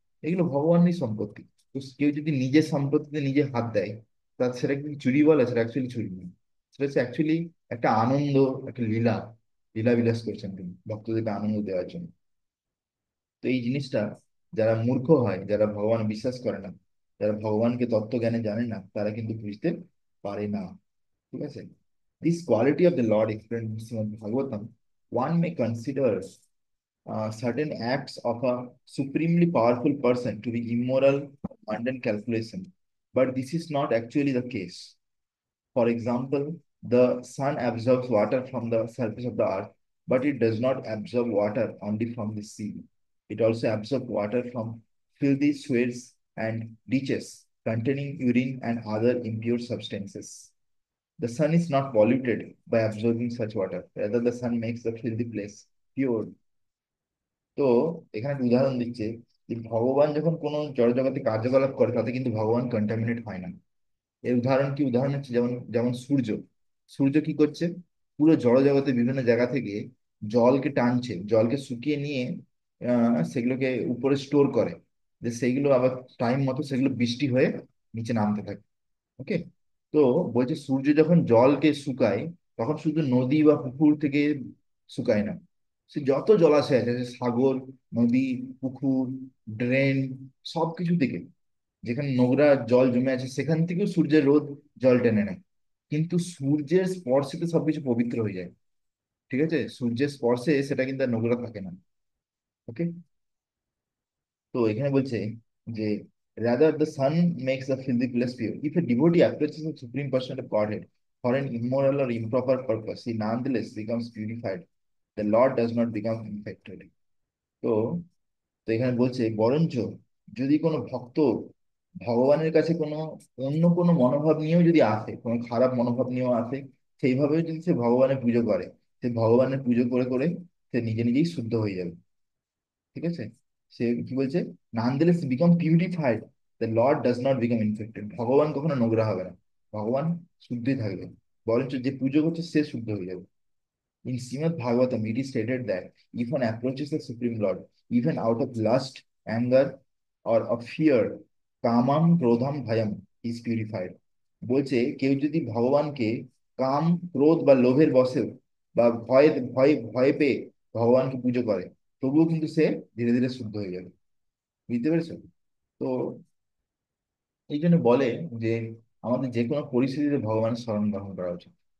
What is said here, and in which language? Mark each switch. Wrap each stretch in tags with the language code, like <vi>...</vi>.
<bn>এগুলো ভগবানেরই সম্পত্তি। তো কেউ যদি নিজের সম্পত্তিতে নিজে হাত দেয়, তা সেটা কি চুরি বলে? সেটা অ্যাকচুয়ালি চুরি নয়। সেটা হচ্ছে অ্যাকচুয়ালি একটা আনন্দ, একটা লীলা, লীলা বিলাস করছেন তিনি ভক্তদেরকে আনন্দ দেওয়ার জন্য। তো এই জিনিসটা যারা মূর্খ হয়, যারা ভগবান বিশ্বাস করে না, যারা ভগবানকে তত্ত্বজ্ঞানে জানে না, তারা কিন্তু বুঝতে পারে না। ঠিক আছে?</bn> <en>This quality of the lord explained in Srimad Bhagavatam, one may consider certain acts of a supremely powerful person to be immoral, mundane calculation, but this is not actually the case. For example, the sun absorbs water from the surface of the earth, but it does not absorb water only from the sea. It also absorbs water from filthy swales and ditches containing urine and other impure substances. The sun is not polluted by absorbing such water. Rather, the sun makes the filthy place pure.</en> <bn>তো এখানে একটা উদাহরণ দিচ্ছে যে ভগবান যখন কোনো জড়জগতে কার্যকলাপ করে, তাতে কিন্তু ভগবান কন্টামিনেট হয় না। এর উদাহরণ কি? উদাহরণ হচ্ছে যেমন যেমন সূর্য। সূর্য কি করছে? পুরো জড়জগতে বিভিন্ন জায়গা থেকে জলকে টানছে, জলকে শুকিয়ে নিয়ে সেগুলোকে উপরে স্টোর করে, যে সেইগুলো আবার টাইম মতো সেগুলো বৃষ্টি হয়ে নিচে নামতে থাকে। ওকে? তো বলছে সূর্য যখন জলকে শুকায়, তখন শুধু নদী বা পুকুর থেকে শুকায় না, সে যত জলাশয় আছে, সাগর, নদী, পুকুর, ড্রেন, সবকিছু থেকে যেখানে নোংরা জল জমে আছে সেখান থেকেও সূর্যের রোদ জল টেনে নেয়। কিন্তু সূর্যের স্পর্শে তো সবকিছু পবিত্র হয়ে যায়। ঠিক আছে? সূর্যের স্পর্শে সেটা কিন্তু আর নোংরা থাকে না। ওকে? তো এখানে বলছে যে</bn> <en>rather the sun makes the filthy place pure. If a devotee approaches the supreme person of Godhead for an immoral or improper purpose, he nonetheless becomes purified. The Lord does not become infected.</en> <bn>তো তো এখানে বলছে বরঞ্চ যদি কোনো ভক্ত ভগবানের কাছে কোনো অন্য কোনো মনোভাব নিয়েও যদি আসে, কোনো খারাপ মনোভাব নিয়েও আসে, সেইভাবেও যদি সে ভগবানের পুজো করে, সে ভগবানের পুজো করে করে সে নিজে নিজেই শুদ্ধ হয়ে যাবে। ঠিক আছে? সে কি বলছে?</bn> <en>nonetheless become purified, the lord does not become infected.</en> <bn>ভগবান কখনো নোংরা হবে না, ভগবান শুদ্ধই থাকবে, বরঞ্চ যে পুজো করছে সে শুদ্ধ হয়ে যাবে।</bn> <en>In Srimad Bhagavatam, it is stated that if one approaches the Supreme Lord, even out of lust, anger, or of fear, kamam, krodham, bhayam, he is purified.</en> <bn>বলছে কেউ যদি ভগবানকে কাম, ক্রোধ বা লোভের বশে বা ভয় ভয় ভয় পেয়ে ভগবানকে পুজো করে, তবুও কিন্তু সে ধীরে ধীরে শুদ্ধ হয়ে যাবে। বুঝতে পেরেছো? তো এই জন্য বলে যে আমাদের যে কোনো পরিস্থিতিতে ভগবানের শরণ গ্রহণ করা উচিত।</bn>